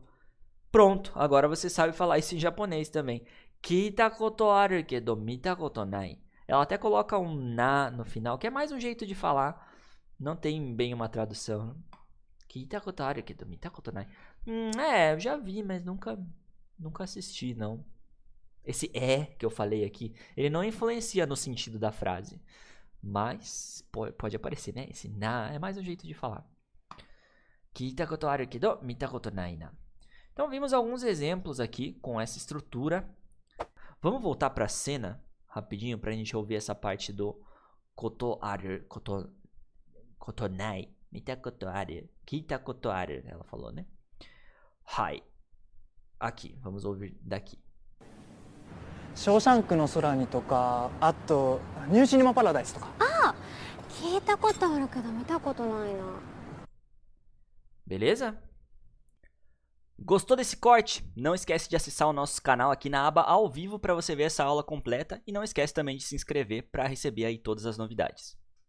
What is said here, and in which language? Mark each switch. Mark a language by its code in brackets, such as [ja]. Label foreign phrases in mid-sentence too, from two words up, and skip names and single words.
[pt] Pronto, agora você sabe falar isso em japonês também. [ja] 聞いたことあるけど見たことない. [pt] Ela até coloca um na no final, que é mais um jeito de falar. Não tem bem uma tradução. [ja] 聞いたことあるけど見たことない. [pt] Eu já vi, mas nunca assisti, não. Esse que eu falei aqui, ele não influencia no sentido da frase. Mas pode aparecer, né? Esse na é mais um jeito de falar. [ja] 聞いたことあるけど見たことないな. [pt] Então vimos alguns exemplos aqui com essa estrutura. Vamos voltar para a cena rapidinho para a gente ouvir essa parte do [ja] ことある、ことない、見たことある、聞いたことある, [pt] ela falou, né? Hai. Aqui, vamos ouvir daqui. [ja] ショーシャンクの空にとか、あとニューシネマパラダイスとか。聞いたことあるけど見たことないな。 [pt] Beleza? Gostou desse corte? Não esquece de acessar o nosso canal aqui na aba ao vivo para você ver essa aula completa e não esquece também de se inscrever para receber aí todas as novidades.